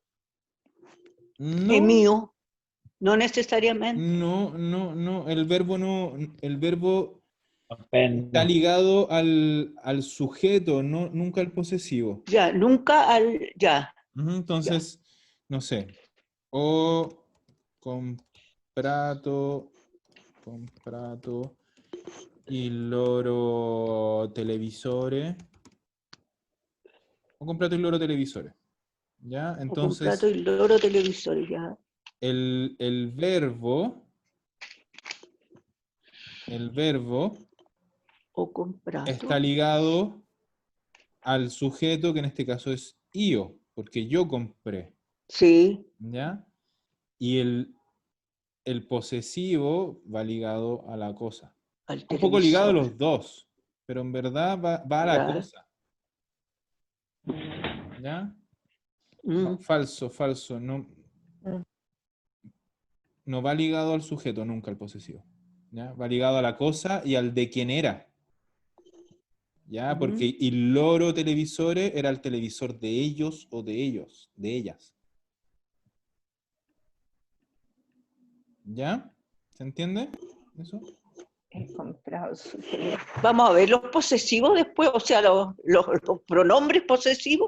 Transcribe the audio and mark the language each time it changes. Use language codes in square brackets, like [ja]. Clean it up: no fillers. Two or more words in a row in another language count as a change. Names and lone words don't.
[es] No, mío, no necesariamente. no. El verbo no. El verbo está [it] Appena. [es] ligado al sujeto, no, nunca al posesivo. Ya, nunca ya. Ujú, entonces, no sé. [it] Ho comprato il loro televisore. Ho comprato il loro televisore. [es] ¿Ya? [it] O comprato [es] Entonces, [it] il loro televisore, [es] ya. el verbo [it] O comprato. [es] está ligado al sujeto, que en este caso es io, porque yo compré, Sí, ¿ya? Y el posesivo va ligado a la cosa. al Un poco ligado a televisor. los dos, pero en verdad va a la Ya. cosa, ¿ya? Mm. No, falso, no, Mm. no va ligado al sujeto nunca el posesivo, ¿ya? Va ligado a la cosa y al de quién era, ¿ya? Ujú. Porque el [it] loro televisore [es] era el televisor de ellos o de ellos, de ellas. ¿Ya? ¿Se entiende eso? He comprado su teléfono. Vamos a ver los posesivos después, o sea, los pronombres posesivos.